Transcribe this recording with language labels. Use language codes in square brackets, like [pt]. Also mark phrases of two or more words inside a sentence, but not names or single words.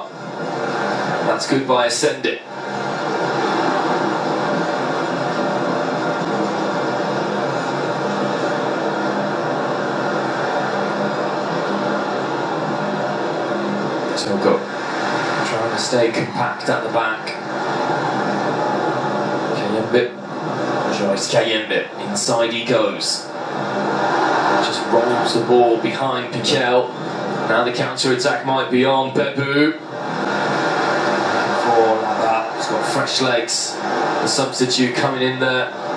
[en] That's good by Ascended. Togo trying to stay compact at the back. Kayembe. Joyce Kayembe. Inside he goes. Just rolls the ball behind Piquel. Now the counter-attack might be on. Bebu. He's got fresh legs. The substitute coming in there.